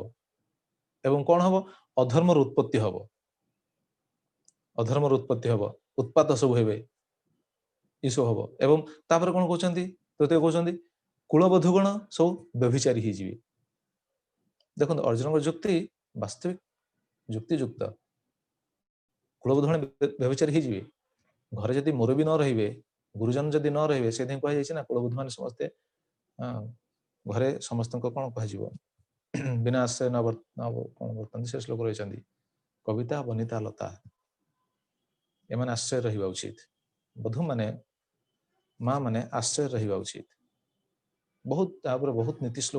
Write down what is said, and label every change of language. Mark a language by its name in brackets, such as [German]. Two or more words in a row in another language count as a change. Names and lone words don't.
[Odia] ଏବଂ କଣ ହବ? ଅଧର୍ମର ଉତ୍ପତ୍ତି ହବ। ଅଧର୍ମର ଉତ୍ପତ୍ତି ହବ, ଉତ୍ପାତ ସବୁ ହେବେ, ଏସବୁ ହବ। ଏବଂ ତାପରେ କଣ କହୁଛନ୍ତି? ତୃତୀୟ କହୁଛନ୍ତି କୁଳବଧୂଗଣ ସବୁ ବ୍ୟଭିଚାରୀ ହେଇଯିବେ। ଦେଖନ୍ତୁ ଅର୍ଜୁନଙ୍କ ଯୁକ୍ତି ବାସ୍ତବିକ ଯୁକ୍ତିଯୁକ୍ତ କୁଳବୁଧୁଣୀ ବ୍ୟଭିଚାରୀ ହେଇଯିବେ ଘରେ ଯଦି ମୁରବି ନ ରହିବେ ଗୁରୁଜନ ଯଦି ନ ରହିବେ ସେଇଥିପାଇଁ କୁହାଯାଇଛି ନା କୁଳବୁଦ୍ଧ ମାନେ ସମସ୍ତେ ଘରେ ସମସ୍ତଙ୍କ କଣ କୁହାଯିବ ବିନା ଆଶ୍ରୟ କଣ ବର୍ତ୍ତନ୍ତି ସେ ଶ୍ଲୋକ ରହିଛନ୍ତି କବିତା ବନିତା ଲତା ଏମାନେ ଆଶ୍ରୟ ରହିବା ଉଚିତ ବଧୂ ମାନେ ମା ମାନେ ଆଶ୍ରୟ ରହିବା ଉଚିତ ବହୁତ ତାପରେ ବହୁତ ନୀତି ଶ୍ଲୋକ